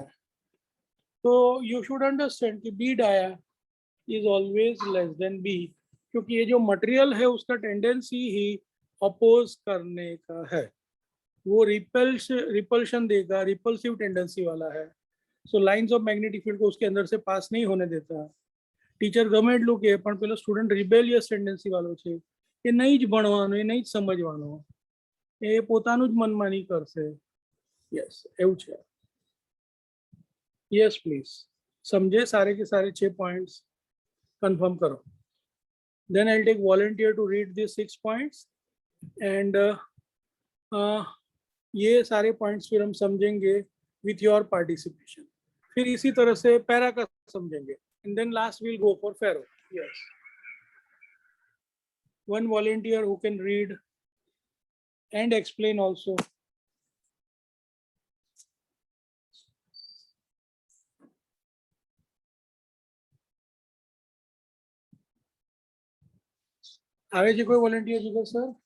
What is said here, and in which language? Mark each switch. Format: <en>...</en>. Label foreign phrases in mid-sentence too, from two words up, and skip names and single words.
<hi>तो</hi> <en>you should understand</en> <hi>कि</hi> <en>B dia is always less than B,</en> <hi>क्योंकि ये जो मटेरियल है उसका टेंडेंसी ही अपोज करने का है, वो रिपल्शन देगा,</hi> <en>repulsive tendency</en> <hi>वाला है।</hi> <en>so lines of magnetic field</en> <hi>को उसके अंदर से पास नहीं होने देता।</hi> <gu>टीचर ગમે એટલું કે પણ પેલો સ્ટુડન્ટ</gu> <en>rebellious tendency</en> <gu>વાળો છે, એ નહીં જ ભણવાનો, એ નહીં જ સમજવાનો, એ પોતાનું જ મનમાની કરશે.</gu> <hi>યસ,</hi> <gu>એવું છે.</gu> <en>yes please,</en> <hi>समझे सारे के सारे 6</hi> <en>points confirm</en> <hi>करो.</hi> <en>Then I'll take volunteer to read these 6 points and</en> <hi>ये सारे पॉइंट्स फिर हम समझेंगे</hi> <en>with your participation.</en> <hi>फिर इसी तरह से पैरा का समझेंगे</hi> <en>and then last will go for ferro.</en> <hi>यस,</hi> <en>one volunteer who can read and explain also.</en> <gu>આવે છે કોઈ વોલંટિયર જીગર સર?</gu>